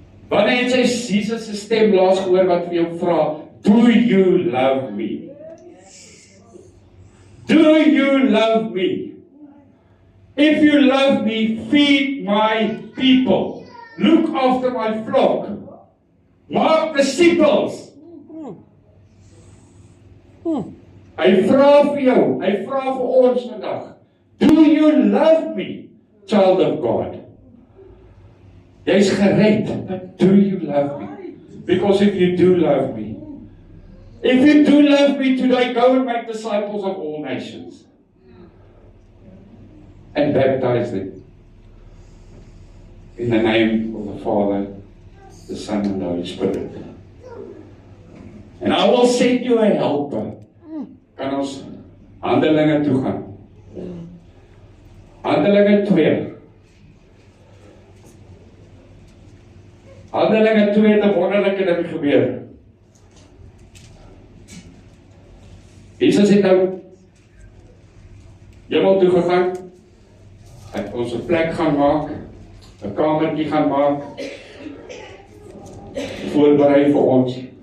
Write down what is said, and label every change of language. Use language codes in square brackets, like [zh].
[af] Wanneer het jy Jesus se stem laas gehoor wat vir jou vra, [en] do you love me? Do you love me? If you love me, feed my people. Look after my flock. [af] Maak disciples. Hy vra vir jou, hy vra vir ons vandag. [en] Do you love me, child of God? [af] Jy's gered, [en] but do you love me? Because if you do love me, if you do love me today, go and make disciples of all nations. And baptize them in the name of the Father, the Son, and the Holy Spirit. And I will send you a helper. [af] Kan ons Handelinge toe gaan? Handelinge 2. Handelinge 2 het 'n wonderlike ding gebeur. Jesus het nou hemel toe gegaan. Hy het ons 'n plek gaan maak, 'n kamertjie gaan maak, voorberei vir ons.